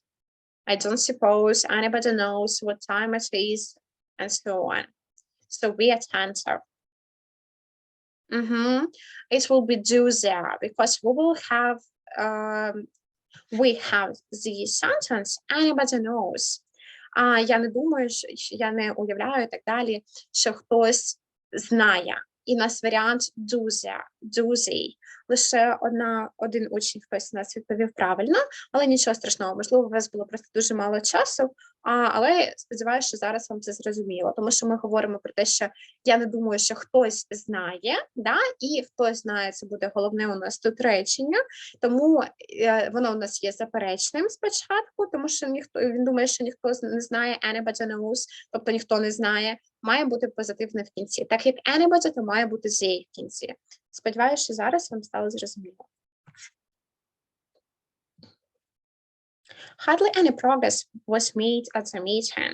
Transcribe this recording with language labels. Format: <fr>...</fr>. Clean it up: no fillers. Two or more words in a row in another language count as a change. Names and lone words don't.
<en>I don't suppose anybody knows what time it is, and so on. So be attentive. It will be do there because we will have the sentence anybody knows.</en> <uk>Я не думаю, я не уявляю і так далі, що хтось знає. І у нас варіант</uk> <en>do they.</en> <uk>Лише один учень хтось нас відповів правильно, але нічого страшного. Можливо, у вас було просто дуже мало часу, але сподіваюся, що зараз вам це зрозуміло. Тому що ми говоримо про те, що я не думаю, що хтось знає, да? І хтось знає, це буде головне у нас тут речення, тому воно у нас є заперечним спочатку, тому що він думає, що ніхто не знає,</uk> <en>anybody knows,</en> <uk>тобто ніхто не знає, має бути позитивне в кінці. Так як anybody, то має бути they в кінці. Сподіваюся, що зараз вам стало зрозуміло.</uk> <en>Hardly any progress was made at the meeting.</en>